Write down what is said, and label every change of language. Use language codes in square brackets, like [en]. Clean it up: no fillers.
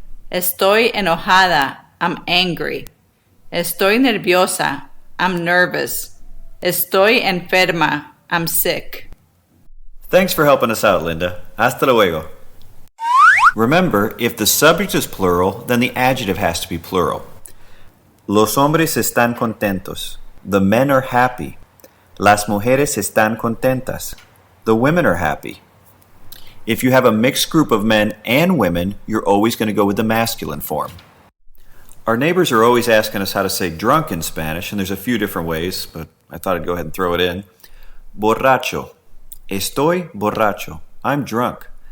[es] Estoy enojada. [en] I'm angry. [es] Estoy nerviosa. [en] I'm nervous. [es] Estoy enferma. [en] I'm sick. Thanks for helping us out, Linda. [es] Hasta luego. [en] Remember, if the subject is plural, then the adjective has to be plural. [es] Los hombres están contentos. [en] The men are happy. [es] Las mujeres están contentas. [en] The women are happy. If you have a mixed group of men and women, you're always going to go with the masculine form. Our neighbors are always asking us how to say drunk in Spanish, and there's a few different ways, but I thought I'd go ahead and throw it in. [es] Borracho. Estoy borracho. [en] I'm drunk.